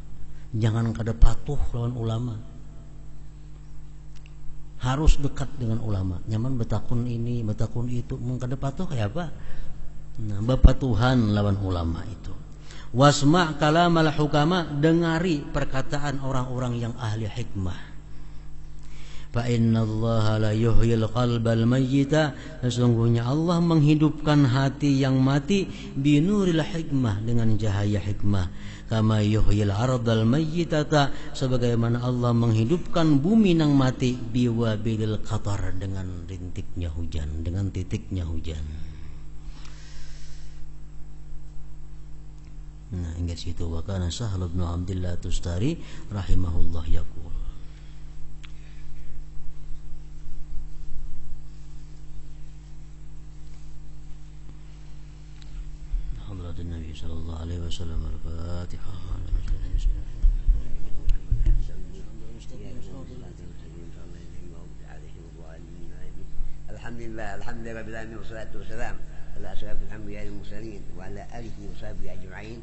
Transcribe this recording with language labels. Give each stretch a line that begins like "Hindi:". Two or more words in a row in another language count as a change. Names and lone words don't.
Banjar: Jangan kada patuh lawan ulama, harus dekat dengan ulama. Nyaman betakun ini, betakun itu, mun kada patuh kayak apa? Nah, bapatuhan lawan ulama itu.
Arabic: واسمع كلام الحكماء,
Indonesian: dengari perkataan orang-orang yang ahli hikmah.
Arabic: فإن الله لا يحيي القلب الميت,
Indonesian: sesungguhnya Allah menghidupkan hati yang mati,
Arabic: بنور الحكمة,
Indonesian: dengan cahaya hikmah.
Arabic: كما يحيي الأرض الميتة,
Indonesian: sebagaimana Allah menghidupkan bumi nang mati,
Arabic: بوابل القطر,
Indonesian: dengan rintiknya hujan, dengan titiknya hujan.
Banjar: Nah, ingat situ.
Arabic: وكان سهل بن عبد الله التستري رحمه الله يقول, حضرة النبي صلى الله عليه وسلم. الفاتحة. الحمد لله رب العالمين، والصلاة والسلام على أشرف الأنبياء والمرسلين وعلى آله وصحبه أجمعين.